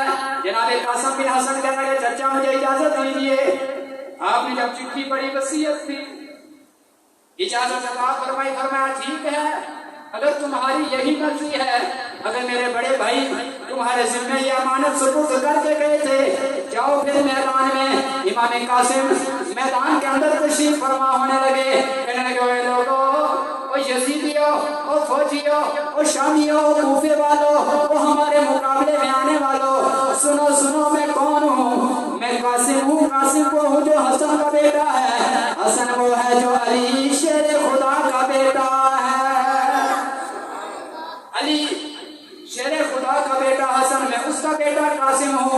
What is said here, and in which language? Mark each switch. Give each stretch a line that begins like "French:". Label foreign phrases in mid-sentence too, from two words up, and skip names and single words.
Urdu: جناب قاسم بن حسن کہنے لگے چچا مجھے اجازت دیجیے، آپ نے جب چٹھی پڑھی وصیت تھی، اجازت عطا فرمائی، فرمایا ٹھیک ہے، اگر تمہاری یہی مرضی ہے، اگر میرے بڑے بھائی تمہارے ذمہ یہ امانت سپرد کر کے گئے تھے، جاؤ پھر میدان میں۔ امام قاسم میدان کے اندر تشریف فرما ہونے لگے، کہنے لگے اے لوگو، او یزیدیو، او فوجیو، او شامیو، او کوفے والو، او ہمارے مقابلے میں آنے والو، سنو سنو میں کون ہوں؟ میں قاسم ہوں، قاسم وہ ہوں جو حسن کا بیٹا ہے، حسن وہ ہے جو علی شیر خدا کا بیٹا ہے، علی شیر خدا کا بیٹا حسن، میں اس کا بیٹا قاسم ہوں۔